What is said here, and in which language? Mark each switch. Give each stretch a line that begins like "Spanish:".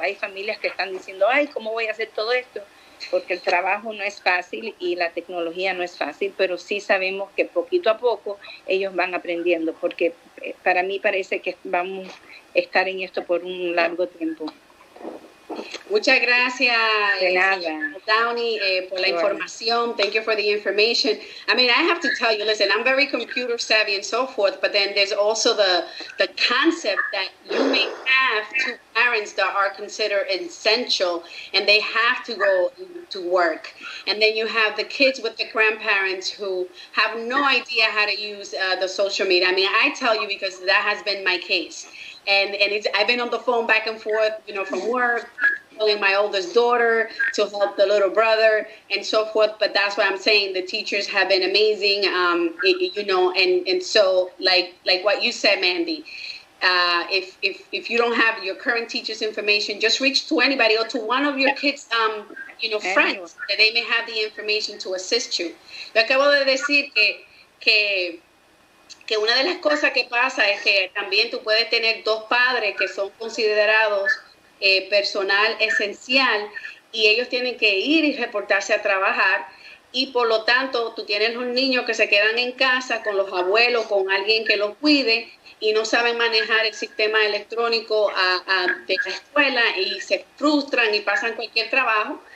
Spanish: Hay familias que están diciendo, ay, ¿cómo voy a hacer todo esto? Porque el trabajo no es fácil y la tecnología no es fácil, pero sí sabemos que poquito a poco ellos van aprendiendo, porque para mí parece que vamos a estar en esto por un largo tiempo. Muchas gracias, Downey, por la información.
English: Thank you for the information. I mean, I have to tell you, listen, I'm very computer savvy and so forth, but then there's also the concept that you may have two parents that are considered essential and they have to go to work. And then you have the kids with the grandparents who have no idea how to use the social media. I mean, I tell you because that has been my case. And I've been on the phone back and forth, from work, calling my oldest daughter to help the little brother and so forth. But that's what I'm saying. The teachers have been amazing, and so like what you said, Mandy, if you don't have your current teacher's information, just reach to anybody or to one of your kids, friends, that they may have the information to assist you.
Spanish: Yo acabo de decir que una de las cosas que pasa es que también tú puedes tener dos padres que son considerados personal esencial y ellos tienen que ir y reportarse a trabajar, y por lo tanto tú tienes los niños que se quedan en casa con los abuelos, con alguien que los cuide, y no saben manejar el sistema electrónico de la escuela y se frustran y pasan cualquier trabajo.